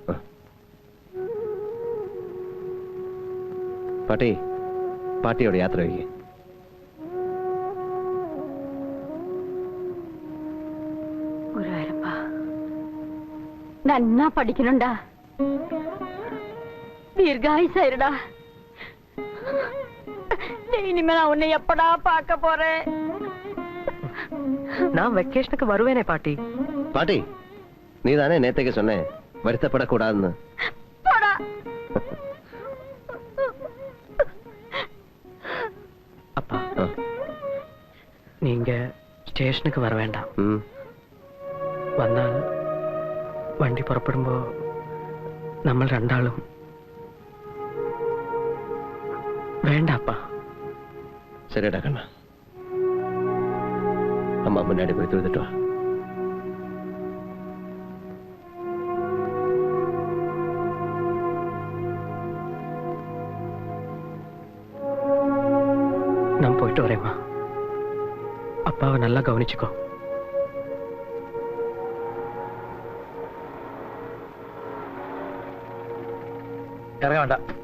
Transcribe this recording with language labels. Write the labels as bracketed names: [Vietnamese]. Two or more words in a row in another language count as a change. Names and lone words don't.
[Malayalam] പാട്ടിയോട് യാത്ര വയ്ക്കേ. നന്നാ പഠിക്കണുണ്ടാ, ദീർഘായുസായിരുടാ. [Tamil] இனிமே நான் உன்னை எப்படா பார்க்க போறேன்? நான் வெக்கேஷனுக்கு வருவேனே பாட்டி. பாட்டி, நீ தானே நேத்தைக்கு சொன்னேன் வருத்தப்படக்கூடாதுன்னு. அப்பா, நீங்க [Malayalam] സ്റ്റേഷനുക്ക് വര വേണ്ട. വന്നാൽ വണ്ടി പുറപ്പെടുമ്പോ നമ്മൾ രണ്ടാളും വേണ്ട അപ്പാ. ശരിടാ കണ്ണ, [Tamil] அம்மா முன்னாடி போய் தொழுதுட்டு வா. நான் போயிட்டு வரேம்மா. அப்பாவை நல்லா கவனிச்சுக்கோ. [Malayalam] ഇറങ്ങ വേണ്ട.